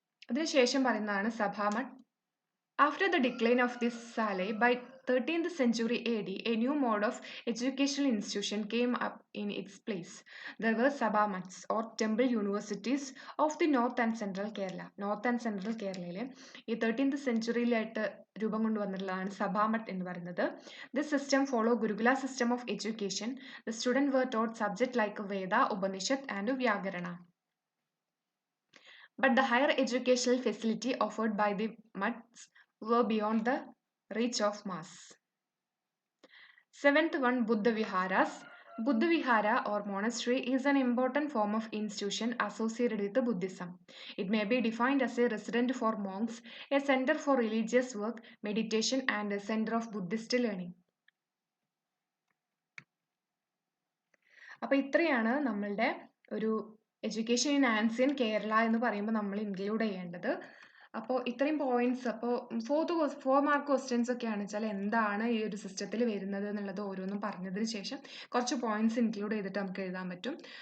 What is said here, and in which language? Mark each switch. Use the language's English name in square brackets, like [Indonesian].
[Malayalam] അതിനുശേഷം പറയുന്നതാണ് സഭാമഠ്. [English] After the decline of this Salai, by 13th century AD, a new mode of educational institution came up in its place. There were Sabhamats or temple universities of the North and Central Kerala. North and Central Kerala [Malayalam] ഈ 13th സെഞ്ചുറിയിലായിട്ട് രൂപം കൊണ്ടുവന്നിട്ടുള്ളതാണ് സഭാമഠ് എന്ന് പറയുന്നത്. [English] This system followed Gurukula system of education. The students were taught subjects like Veda, Upanishad and Vyakarana. But the higher educational facility offered by the mats were beyond the reach of mass. Seventh one, Buddha Viharas. Buddha Vihara or monastery is an important form of institution associated with Buddhism. It may be defined as a residence for monks, a center for religious work, meditation and a center of Buddhist learning. [Malayalam] അപ്പോൾ ഇത്രയാണ് നമ്മളുടെ ഒരു [English] education in ancient Kerala [Malayalam] എന്ന് പറയുമ്പോൾ നമ്മൾ include ചെയ്യേണ്ടത്. അപ്പോൾ ഇത്രയും പോയിന്റ്സ്, അപ്പോൾ 4 മാർക്ക് ക്വസ്റ്റ്യൻസ് ഒക്കെയാണ് വെച്ചാൽ എന്താണ് ഈ ഒരു സിസ്റ്റത്തിൽ വരുന്നത് എന്നുള്ളത് ഓരോന്നും പറഞ്ഞതിന് ശേഷം കുറച്ച് പോയിന്റ്സ് ഇൻക്ലൂഡ് ചെയ്തിട്ട് നമുക്ക് എഴുതാൻ പറ്റും.